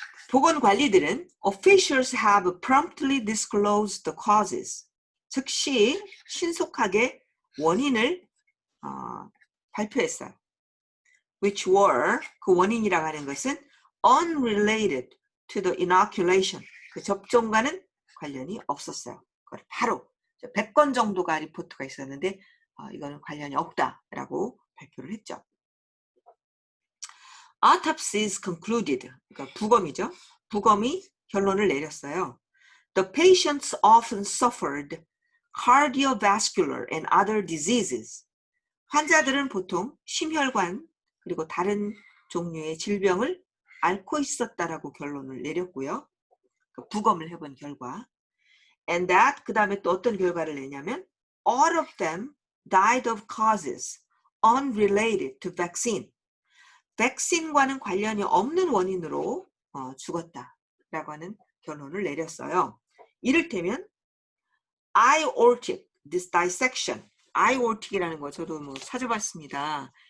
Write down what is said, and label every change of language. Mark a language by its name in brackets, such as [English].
[Korean] 보건관리들은 [English] officials have promptly disclosed the causes. [Korean] 즉시 신속하게 원인을 발표했어요. [English] Which were, [Korean] 그 원인이라고 하는 것은 [English] unrelated to the inoculation. [Korean] 그 접종과는 관련이 없었어요. 그걸 바로 100건 정도가 리포트가 있었는데 이거는 관련이 없다라고 발표를 했죠. [English] Autopsies concluded. [Korean] 그러니까 부검이죠. 부검이 결론을 내렸어요. [English] The patients often suffered cardiovascular and other diseases. [Korean] 환자들은 보통 심혈관 그리고 다른 종류의 질병을 앓고 있었다라고 결론을 내렸고요. 그 부검을 해본 결과. [English] And that [Korean] 그 다음에 또 어떤 결과를 내냐면 [English] all of them died of causes unrelated to vaccine. [Korean] 백신과는 관련이 없는 원인으로 죽었다라고 하는 결론을 내렸어요. 이를테면 aortic dissection, aortic이라는 거 저도 찾아봤습니다.